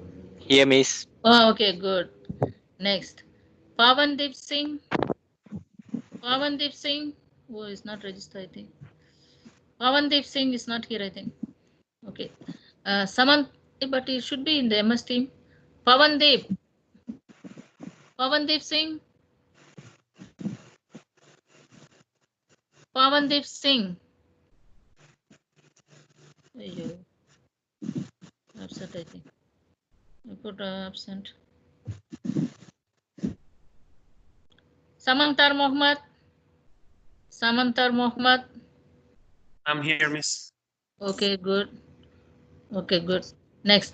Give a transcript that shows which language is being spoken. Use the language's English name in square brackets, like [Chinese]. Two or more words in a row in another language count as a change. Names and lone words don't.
[English] Here, miss. Oh, okay, good. Next. Pavandeep Singh. Pavandeep Singh. Oh, it's not registered, I think. Pavandeep Singh is not here, I think. Okay. Samant, but it should be in the MS team. Pavandeep. Pavandeep Singh. Pavandeep Singh. Ayyo. Absent, I think. I put absent. Samantar Mohammed. Samantar Mohammed. I'm here, Miss. Okay, good. Okay, good. Next.